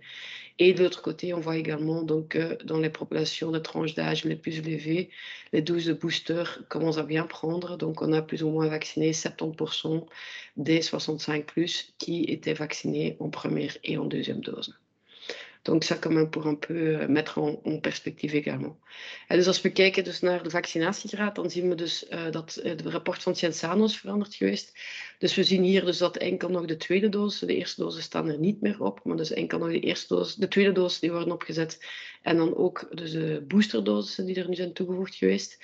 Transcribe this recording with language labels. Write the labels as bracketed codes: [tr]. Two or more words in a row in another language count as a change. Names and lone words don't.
[fr] Et de l'autre côté, on voit également donc, dans les populations de tranches d'âge les plus élevées, les doses de booster commencent à bien prendre. Donc, on a plus ou moins vacciné 70% des 65+ qui étaient vaccinés en première et en deuxième dose. Donc ça quand même pour un peu mettre en perspectief également. [nl] En dus als we kijken dus naar de vaccinatiegraad, dan zien we dus dat het rapport van Cienzano is veranderd geweest. Dus we zien hier dus dat enkel nog de tweede dosis, de eerste dosis staan er niet meer op, maar dus enkel nog de eerste dosis, de tweede dosis die worden opgezet. En dan ook dus de boosterdosissen die er nu zijn toegevoegd geweest.